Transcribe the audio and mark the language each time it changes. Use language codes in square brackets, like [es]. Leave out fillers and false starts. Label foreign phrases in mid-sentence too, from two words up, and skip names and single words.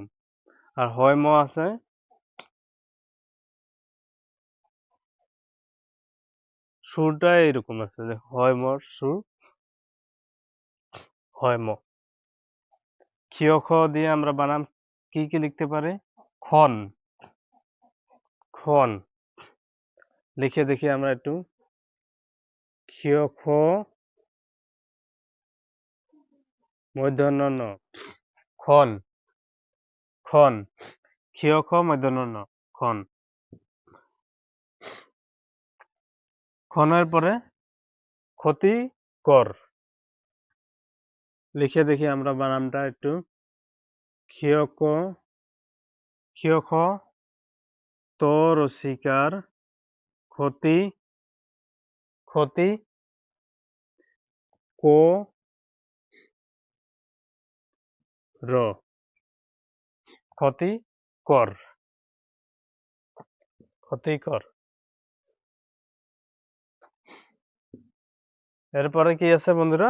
[bn] আর হয় ম আছে, সুরটা এইরকম আছে, হয় মর সুর, হয় ম। ক্ষিয় খ দিয়ে আমরা বানান কি কি লিখতে পারি? খন। খন লিখে দেখি আমরা একটু। ক্ষিয় খ মধ্যাহ্ন ন, খন। খন। ক্ষিয় খ মধ্যাহ্ন ন, খন। খনের পরে ক্ষতিকর, লিখে দেখি আমরা বানানটা একটু। ক্ষিয় ক, ক্ষিয় খ ত রসিকার ক্ষতি, ক্ষতি কো র, ক্ষতিকর। ক্ষতিকর। এরপরে কি আছে বন্ধুরা?